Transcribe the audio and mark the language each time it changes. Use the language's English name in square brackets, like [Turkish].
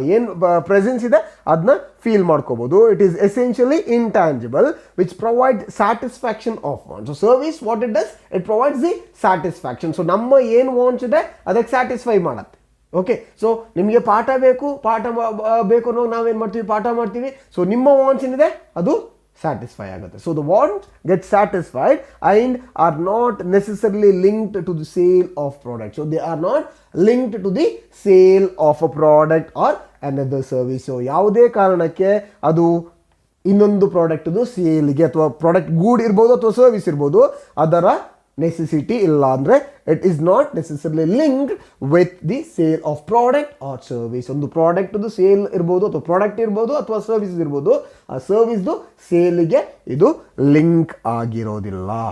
[Kannada] ಏನು ಪ್ರೆಸೆನ್ಸ್ ಇದೆ ಅದನ್ನ ಫೀಲ್ ಮಾಡ್ಕೋಬಹುದು. [English] It is essentially intangible which provide satisfaction of want. So service what it does, it provides the satisfaction. So [Kannada] ನಮ್ಮ ಏನು wants ಇದೆ ಅದಕ್ಕೆ ಸ್ಯಾಟಿಸ್ಫೈ ಮಾಡುತ್ತೆ. ಓಕೆ, ಸೊ ನಿಮಗೆ ಪಾಠ ಬೇಕು ಅನ್ನೋ ನಾವೇನು ಮಾಡ್ತೀವಿ, ಪಾಠ ಮಾಡ್ತೀವಿ. ಸೊ ನಿಮ್ಮ ವಾಂಟ್ಸ್ ಏನಿದೆ ಅದು satisfy ಆಗುತ್ತೆ. [English] So the wants get satisfied and are not necessarily linked to the sale of product. So they are not linked to the sale of a product or another service. [Kannada] So ಯಾವುದೇ ಕಾರಣಕ್ಕೆ ಅದು ಇನ್ನೊಂದು ಪ್ರಾಡಕ್ಟ್ದು ಸೇಲ್ಗೆ ಅಥವಾ product ಗೂಡ್ ಇರ್ಬೋದು ಅಥವಾ service ಇರ್ಬೋದು ಅದರ necessity ಇಲ್ಲ. [English] ಅಂದರೆ it is not necessarily linked with the sale of product or service. [Kannada] ಒಂದು ಪ್ರಾಡಕ್ಟ್ದು ಸೇಲ್ ಇರ್ಬೋದು ಅಥವಾ ಪ್ರಾಡಕ್ಟ್ ಇರ್ಬೋದು ಅಥವಾ ಸರ್ವಿಸ್ ಇರ್ಬೋದು, ಆ ಸರ್ವಿಸ್ದು ಸೇಲ್ಗೆ ಇದು ಲಿಂಕ್ ಆಗಿರೋದಿಲ್ಲ.